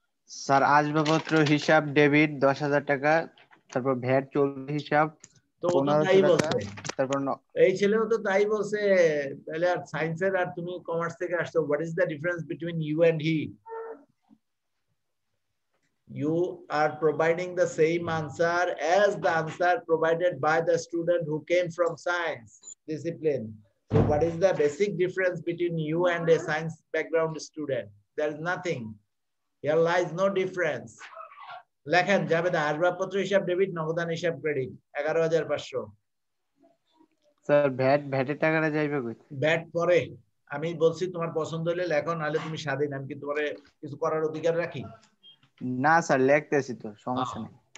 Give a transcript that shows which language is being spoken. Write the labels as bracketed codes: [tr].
[bn] Sir আসবাবপত্র হিসাব debit 10,000 টাকা, তারপর ভ্যাট চলতি হিসাব তো ও তো তাই 1500 বলছে, টাকা, তারপর এই ছেলেও তো তাই বলছে। তাহলে আর সায়েন্সের আর তুমি কমার্স থেকে আসছো, [en] What is the difference between you and he? You are providing the same answer as the answer provided by the student who came from science discipline. So what is the basic difference between you and a science background student? There is nothing. Here lies no difference. [bn] লেখেন জাবেদা আসবাবপত্র হিসাব debit, নগদান হিসাব credit 11,500। Sir ভ্যাটের টাকাটা যাইবে কই? Bat পরে আমি বলছি তোমার পছন্দ হলে লেখো, নাহলে তুমি স্বাধীন, আমি কি তোমার কিছু করার অধিকার রাখি? না স্যার লিখতেছি তো, সমস্যা নেই।